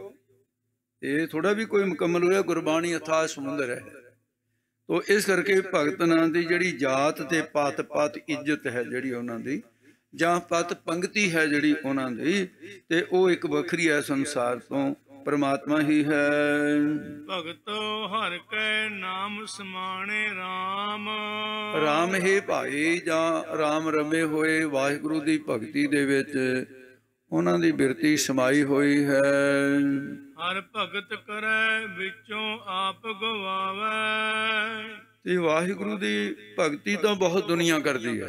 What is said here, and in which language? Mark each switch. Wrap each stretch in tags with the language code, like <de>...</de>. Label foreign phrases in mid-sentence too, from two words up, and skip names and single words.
<pa>ਇਹ ਥੋੜਾ ਵੀ ਕੋਈ ਮੁਕੰਮਲ ਹੋਇਆ, ਗੁਰਬਾਣੀ ਅਥਾਹ ਸਮੁੰਦਰ ਹੈ। ਤੋ ਇਸ ਕਰਕੇ ਭਗਤਾਂ ਦੀ ਜਿਹੜੀ ਜਾਤ ਤੇ ਪਾਤ ਪਾਤ ਇੱਜ਼ਤ ਹੈ ਜਿਹੜੀ ਉਹਨਾਂ ਦੀ, ਜਾਂ ਪਤ ਪੰਗਤੀ ਹੈ ਜਿਹੜੀ ਉਹਨਾਂ ਦੀ, ਤੇ ਉਹ ਇੱਕ ਵੱਖਰੀ ਹੈ ਸੰਸਾਰ ਤੋਂ, ਪਰਮਾਤਮਾ ਹੀ ਹੈ। ਭਗਤੋ ਹਰ ਕੈ ਨਾਮ ਸਮਾਨੇ ਰਾਮ, ਰਾਮ ਹੇ ਭਾਈ ਜਾਂ ਰਾਮ ਰਮੇ ਹੋਏ ਵਾਹਿਗੁਰੂ ਦੀ ਭਗਤੀ ਦੇ ਵਿੱਚ ਉਹਨਾਂ ਦੀ ਬਿਰਤੀ ਸਮਾਈ ਹੋਈ ਹੈ। ਹਰ ਭਗਤ ਕਰੈ ਵਿੱਚੋਂ ਆਪ ਗਵਾਵੇ। ਤੇ ਵਾਹਿਗੁਰੂ ਦੀ ਭਗਤੀ ਤਾਂ ਬਹੁਤ ਦੁਨੀਆ ਕਰਦੀ ਹੈ।</pa>